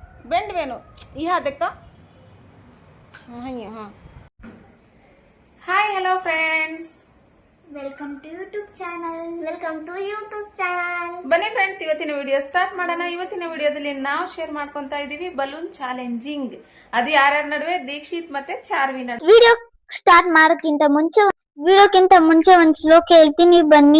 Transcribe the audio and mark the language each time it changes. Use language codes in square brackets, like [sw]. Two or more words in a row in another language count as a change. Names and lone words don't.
[en] बेंड वेनु ये हाथ देखता हाँ ये हाँ hi hello friends welcome to YouTube channel [kn] ಬನ್ನಿ ಫ್ರೆಂಡ್ಸ್ ಇವತ್ತಿನ [en] video start [kn] ಮಾಡೋಣ. ಇವತ್ತಿನ ವಿಡಿಯೋದಲ್ಲಿ ನಾವು ಶೇರ್ ಮಾಡ್ಕೊಂತಾ ಇದೀವಿ [en] balloon challenging. [kn] ಅದು ಯಾರ್ಯಾರ ನಡುವೆ ದೀಕ್ಷಿತ್ ಮತ್ತೆ ಚಾರ್ವಿ ನಡುವೆ. [en] video start [kn] ಮಾಡೋಕ್ಕಿಂತ ಮುಂಚೆ ಒಂದು ಶ್ಲೋಕ ಹೇಳ್ತೀನಿ ಬನ್ನಿ.